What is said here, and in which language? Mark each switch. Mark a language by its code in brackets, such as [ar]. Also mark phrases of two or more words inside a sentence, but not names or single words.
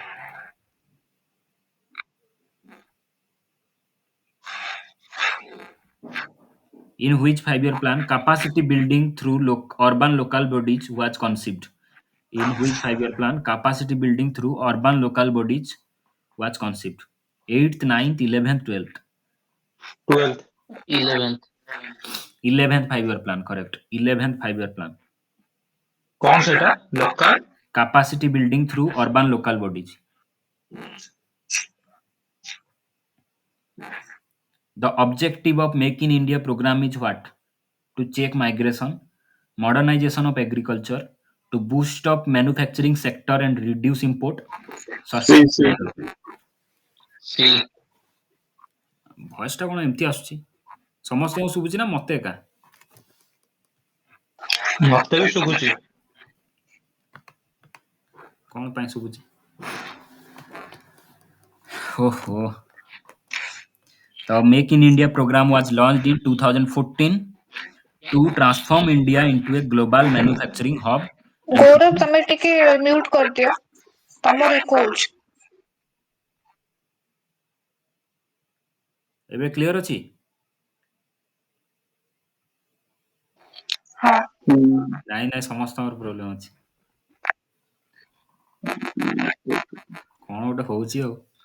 [en] In which 5-year plan capacity building through urban local bodies was conceived? In which 5-year plan capacity building through urban local bodies was conceived? 8th, 9th, 11th, 12th. 12th 11th 11th 5-year plan, correct. 11th 5-year plan. कौन सेटा लोकल Capacity building through urban local bodies. The objective of Make in India program is what? To check migration, modernization of agriculture, to boost up manufacturing sector and reduce import. C, C. सी [or] ଭଏସଟା କଣ ଏମିତି ଆସୁଛି? ସମସ୍ତଙ୍କୁ ଶୁଭୁଛି ନା ମତେ ଏକା? ମତେ ବି ଶୁଭୁଛି କଣ ପାଇଁ ଶୁଭୁଛି? ଓହୋ। [en] The Make in India program was launched in 2014 to transform India into a global manufacturing hub. [or] ଗୌରବ ତମେ ଟିକେ ମ୍ୟୁଟ କରିଦିଅ ତମର ଇକୋ ହଉଛି। ଏବେ କ୍ଲିୟର ଅଛି? ହଁ ନାଇଁ ନାଇଁ ସମସ୍ତଙ୍କର ପ୍ରୋବ୍ଲେମ ଅଛି। କଣ ଗୋଟେ ହଉଛି ଆଉ।